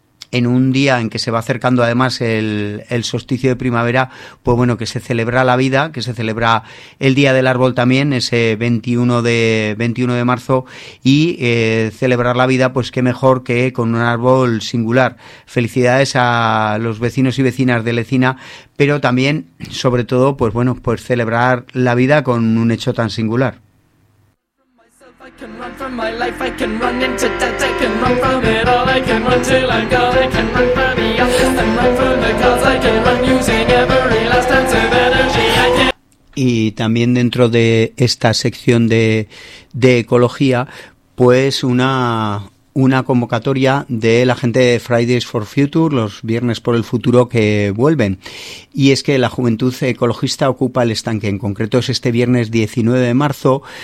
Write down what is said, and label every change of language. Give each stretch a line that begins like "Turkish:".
Spanish: en un día en que se va acercando además el solsticio de primavera, pues bueno, que se celebra la vida, que se celebra el Día del Árbol también, ese 21 de marzo, y celebrar la vida, pues qué mejor que con un árbol singular. Felicidades a los vecinos y vecinas de Lecina, pero también, sobre todo, pues bueno, pues celebrar la vida con un hecho tan singular.
English: I can run from my life, I can run into debt, I can run from it all, I can run till I'm gone, I can run from the office and run from the cars, I can run using every last ounce of energy, I can...
Spanish: Y también dentro de esta sección de ecología, pues una convocatoria de la gente de Fridays for Future, los Viernes por el Futuro, que vuelven. Y es que la juventud ecologista ocupa el estanque. En concreto es este viernes 19 de marzo.